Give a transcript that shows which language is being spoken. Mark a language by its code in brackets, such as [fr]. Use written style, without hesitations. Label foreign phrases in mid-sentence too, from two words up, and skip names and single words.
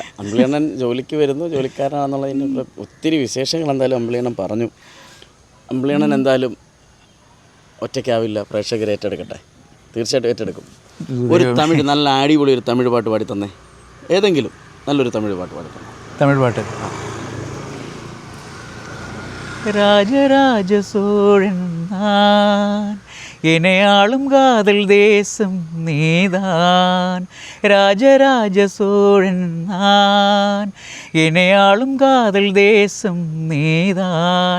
[ml] അമ്പിളിയണ്ണൻ ജോലിക്ക് വരുന്നു, ജോലിക്കാരനാണെന്നുള്ളതിന് ഒത്തിരി വിശേഷങ്ങൾ എന്തായാലും അമ്പിളിയണ്ണൻ പറഞ്ഞു. അമ്പിളിയണ്ണൻ എന്തായാലും ഒറ്റയ്ക്കാവില്ല, പ്രേക്ഷകരെ ഏറ്റെടുക്കട്ടെ. തീർച്ചയായിട്ടും ഏറ്റെടുക്കും. ഒരു തമിഴ്, നല്ല അടിപൊളി ഒരു തമിഴ് പാട്ട് പാടി തന്നെ. ഏതെങ്കിലും നല്ലൊരു തമിഴ് പാട്ട് പാടി തന്നെ. തമിഴ് പാട്ട്. [ta] ராஜராஜ சோழன் நான், என்னையாளும் காதல் தேசம் நீதான். ராஜராஜ சோழன் நான், என்னையாளும் காதல் தேசம் நீதான்.